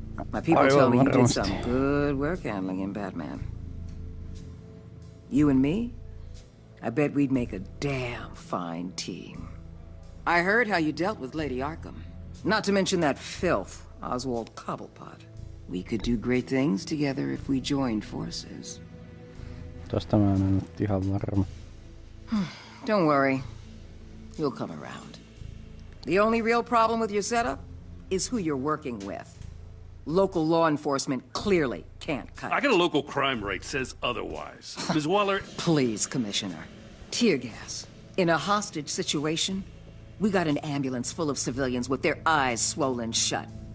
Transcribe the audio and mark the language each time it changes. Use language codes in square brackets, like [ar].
[en] My people tell me you did some good work handling him, Batman. You and me? I bet we'd make a damn fine team. I heard how you dealt with Lady Arkham. Not to mention that filth, Oswald Cobblepot. We could do great things together if we joined forces. [fi] Tosta mä en nyt ihan varma. [en] Don't worry. You'll come around. The only real problem with your setup is who you're working with. Local law enforcement clearly can't cut it. I got a local crime rate says otherwise. Ms. Waller... Please, Commissioner. Tear gas. In a hostage situation, we got an ambulance full of civilians with their eyes swollen shut.